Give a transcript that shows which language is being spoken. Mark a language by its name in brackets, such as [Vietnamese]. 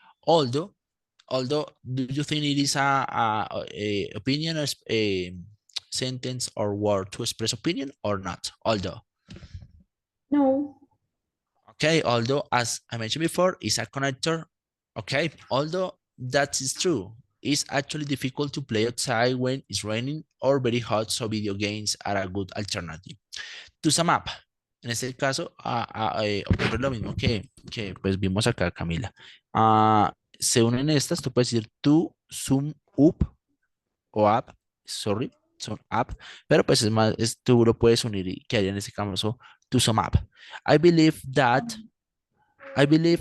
[English] Although, although, do you think it is a opinion, a sentence or word to express opinion or not? Although, No. okay, although as I mentioned before, it's a connector. Okay, although that is true, it's actually difficult to play outside when it's raining or very hot, so video games are a good alternative. To sum up, [Spanish] en este caso ocurre lo mismo que pues vimos acá, Camila. Se unen estas, tú puedes decir [English] to sum up [Spanish] o up, sorry, son up, pero pues es más, tú lo puedes unir y quedaría en este caso to sum up. [English] I believe that, I believe